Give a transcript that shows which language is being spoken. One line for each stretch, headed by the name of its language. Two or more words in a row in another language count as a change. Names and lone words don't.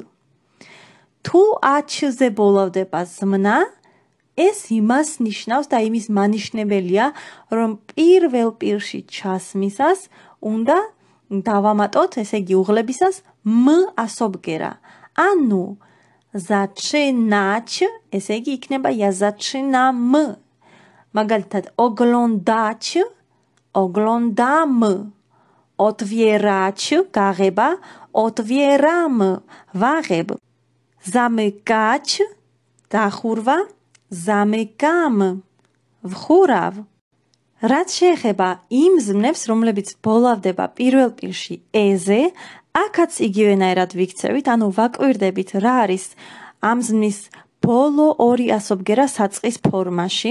Georgian: თუ ach-ზე ბოლოვდება ზმნა, ეს იმას ნიშნავს და იმის მანიშნებელია, რომ პირველ პირში ჩასმისას უნდა დავამატოთ, ესე იგი უღლებისას მ ასობგერა. ანუ zaczynać, ესე იგი იქნება
Polish: ja zaczynam. მაგალითად oglądać, oglądam.
Georgian: otwierać, გაღება, otwieram, ვაღებ.
Polish: zamykać, დახურვა, zamykam,
Georgian: ვხურავ. რაც შეეხება იმ ზმნებს, რომლებიც ბოლოვდება პირველ პირში ე-ზე, აქაც იგივენაირად ვიქცევით, ანუ ვაკვირდებით რა არის ამ ზმნის ბოლო ორი ასობგერა საწყის ფორმაში.